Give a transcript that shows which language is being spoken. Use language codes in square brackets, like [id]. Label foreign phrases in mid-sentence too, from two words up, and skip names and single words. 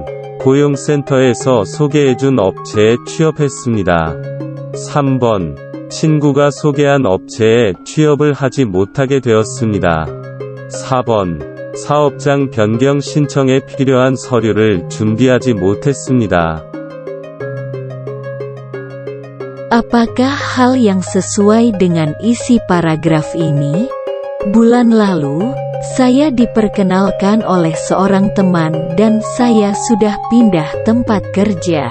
[ko] 고용센터에서 소개해준 업체에 취업했습니다. 3번. 친구가 소개한 업체에 취업을 하지 못하게 되었습니다. 4번. 사업장 변경 신청에 필요한 서류를 준비하지 못했습니다. [id] Apakah hal yang sesuai dengan isi paragraf ini? Bulan lalu, saya diperkenalkan oleh seorang teman dan saya sudah pindah tempat kerja.